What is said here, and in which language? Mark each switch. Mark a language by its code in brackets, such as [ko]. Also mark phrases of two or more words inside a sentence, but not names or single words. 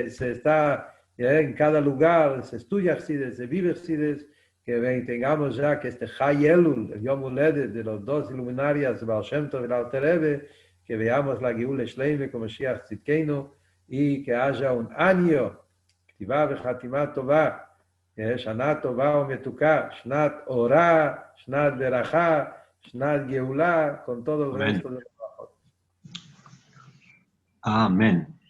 [es] está en cada lugar, se estudia Hasidut, se vive Hasidut, que tengamos ya que este [he] חי אלול, [es] el [he] יום הולדת [es] de los dos iluminarias, Baal Shem Tov y el Alter Rebbe, que veamos la [he] גאולה שלמה [es] como [he] משיח צדקנו [es] y que haya un año, [he] כתיבה וחתימה טובה, שנה טובה ומתוקה, שנת אורה, שנת ברכה, שנת גאולה, [es] con todo el resto de los trabajos. Amén.